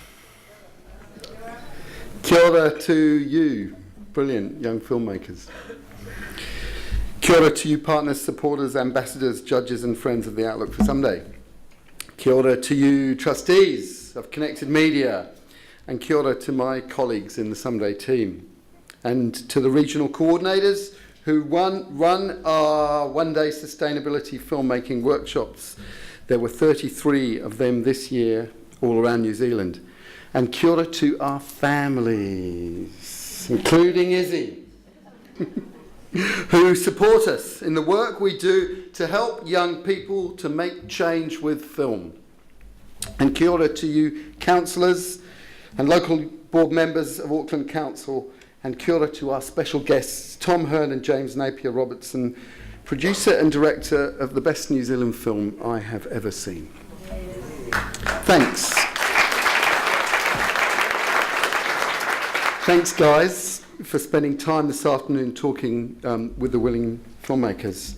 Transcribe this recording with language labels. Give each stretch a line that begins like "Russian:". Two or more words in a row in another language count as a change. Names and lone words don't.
Māori: Kia ora
English: to you, brilliant young filmmakers.
Māori: Kia ora
English: to you partners, supporters, ambassadors, judges and friends of the Outlook for Someday.
Māori: Kia ora
English: to you trustees of Connected Media, and
Māori: kia ora
English: to my colleagues in the Someday team, and to the regional coordinators who run our one-day sustainability filmmaking workshops. There were 33 of them this year, all around New Zealand. And
Māori: kia ora
English: to our families, including Izzy, who support us in the work we do to help young people to make change with film. And
Māori: kia ora
English: to you councillors and local board members of Auckland Council, and
Māori: kia ora
English: to our special guests, Tom Hearn and James Napier-Robertson, producer and director of the best New Zealand film I have ever seen. Thanks. Thanks, guys, for spending time this afternoon talking with the willing filmmakers.